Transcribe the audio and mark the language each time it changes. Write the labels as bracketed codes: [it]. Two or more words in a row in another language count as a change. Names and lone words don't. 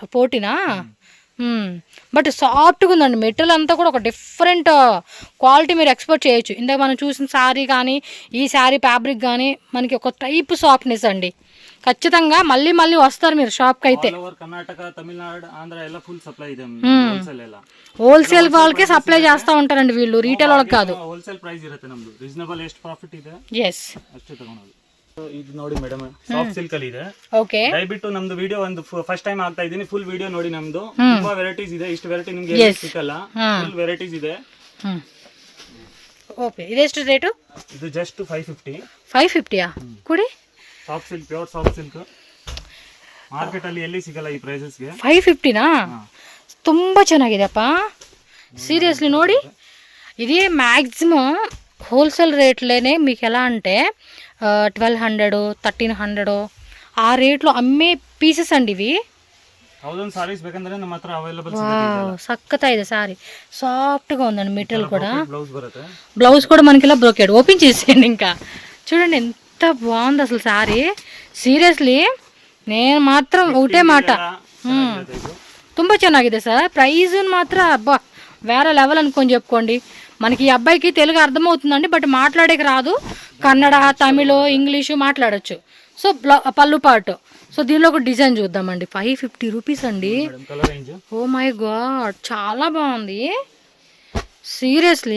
[te] పోటీనా? బట్ సాఫ్ట్గా ఉందండి. మెటీరియల్ అంతా కూడా ఒక డిఫరెంట్ క్వాలిటీ మీరు ఎక్స్పెక్ట్ చేయొచ్చు. ఇందాక మనం చూసిన శారీ కానీ ఈ శారీ ఫ్యాబ్రిక్ కానీ మనకి ఒక టైప్ సాఫ్ట్నెస్ అండి. ఖచ్చితంగా మళ్ళీ వస్తారు మీరు షాప్కి అయితే. [kn] కర్ణాటక, తమిళనాడు, ఆంధ్ర ಎಲ್ಲ ಫುಲ್ ಸಪ್ಲೈ ಇದೆ. [te] హోల్సేల్ వాళ్ళకే సప్లై చేస్తూ ఉంటారండి వీళ్ళు, రీటైల్ వాళ్ళకి కాదు. [en] wholesale price [kn] ಇರುತ್ತೆ ನಮ್ದು, ರೀಸನಬಲ್ ಎಷ್ಟು ಪ್ರಾಫಿಟ್ ಇದೆ ಎಸ್ ಅಷ್ಟೇ ತಗೊಳ್ಳೋದು. ಇದು ನೋಡಿ ಮೇಡಮ್, [en] soft silk [kn] ಅಲ್ಲಿ ಇದೆ. ಓಕೆ, ದಯವಿಟ್ಟು ನಮ್ದು ವಿಡಿಯೋ ಒಂದು [en] first time [kn] ಆಗ್ತಾ ಇದೀನಿ, [en] full video [kn] ನೋಡಿ. ನಮ್ದು ತುಂಬಾ ವೆರೈಟೀಸ್ ಇದೆ, ಇಷ್ಟು ವೆರೈಟಿ ನಿಮ್ಗೆ ಸಿಕ್ಕಲ್ಲ. ಫುಲ್ ವೆರೈಟೀಸ್ ಇದೆ. ಓಕೆ, ಇದೆಷ್ಟು ರೇಟು? ಇದು ಜಸ್ಟ್ 550. 550ಯಾ ಕೊಡಿ. [en] soft silk, pure soft silk market [kn] ಅಲ್ಲಿ ಎಲ್ಲಿ ಸಿಗಲ್ಲ ಈ ಪ್ರೈಸಸ್ಗೆ. 550ನಾ? ತುಂಬಾ ಚೆನ್ನಾಗಿದೆಪ್ಪ. [te] సీరియస్లీ ನೋಡಿ ఇది మ్యాక్సిమం హోల్సేల్ రేట్లోనే మీకు ఎలా అంటే 1200 1300 ఆ రేట్లో అమ్మే పీసెస్ అండి ఇవి. [kn] 1000 సారీస్ ಬೇಕಂದ್ರೆ ನಮ್ಮ ಹತ್ರ ಅವೈಲೇಬಲ್ ಸಖತ್ತಾ ಇದೆ [te] సారీ, సాఫ్ట్గా ఉందండి మెటీరియల్ కూడా. [kn] ಬ್ಲೌಸ್ ಬರುತ್ತೆ, [te] బ్లౌజ్ కూడా మనకి ఇలా బ్రోకెడ్ ఓపెన్ చేసేయండి. ఇంకా చూడండి ఎంత బాగుంది అసలు సారీ. సీరియస్లీ నేను మాత్రం ఒకటే మాట, [kn] ತುಂಬ ಚೆನ್ನಾಗಿದೆ సార్. [te] ప్రైజ్ మాత్రం అబ్బా వేరే లెవెల్ అనుకొని చెప్పుకోండి. మనకి ఈ అబ్బాయికి తెలుగు అర్థమవుతుందండి, బట్ మాట్లాడేకి రాదు. కన్నడ, తమిళ, ఇంగ్లీషు మాట్లాడచ్చు. సో పళ్ళు పాటు. సో దీనిలో ఒక డిజైన్ చూద్దామండి. 550 రూపీస్ అండి. [en] oh my god, [te] చాలా బాగుంది సీరియస్లీ.